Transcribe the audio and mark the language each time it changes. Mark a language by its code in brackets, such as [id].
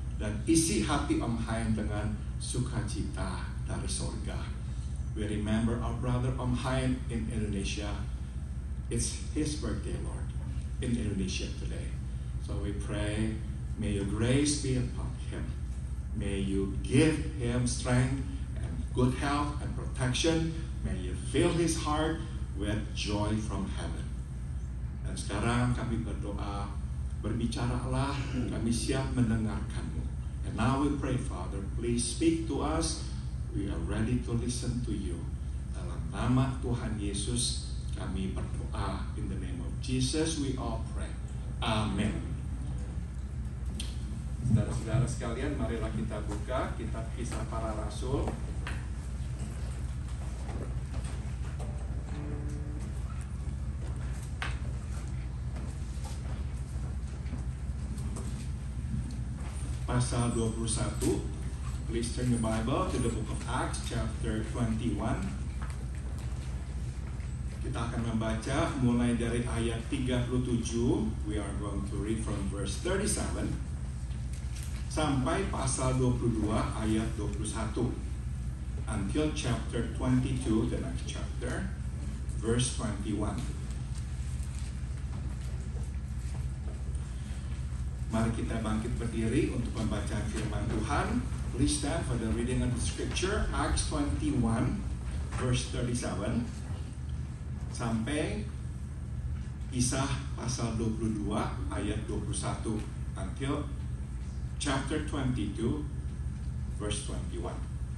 [id] dan isi hati Om Haim dengan sukacita dari sorga. [en] We remember our brother Om Haim in Indonesia. It's his birthday, Lord, in Indonesia today. So we pray, may your grace be upon him. May you give him strength and good health and protection. May you fill his heart with joy from heaven. [id] Dan sekarang kami berdoa, berbicaralah, kami siap mendengarkanmu. [en] And now we pray, Father, please speak to us. We are ready to listen to you. [id] Dalam nama Tuhan Yesus kami berdoa. [en] In the name of Jesus we all pray. Amen. [id] Saudara-saudara sekalian, marilah kita buka kitab Kisah Para Rasul. Pasal 21. [en] Please turn your Bible to the book of Acts chapter 21. [id] Kita akan membaca mulai dari ayat 37. [en] We are going to read from verse 37 [id] sampai pasal 22 ayat 21. [en] Until chapter 22, the next chapter, verse 21. [id] Mari kita bangkit berdiri untuk membaca firman Tuhan. [en] Please stand for the reading of the scripture. Acts 21, verse 37. [id] Sampai Kisah pasal 22 ayat 21. [en] Until chapter 22, verse 21.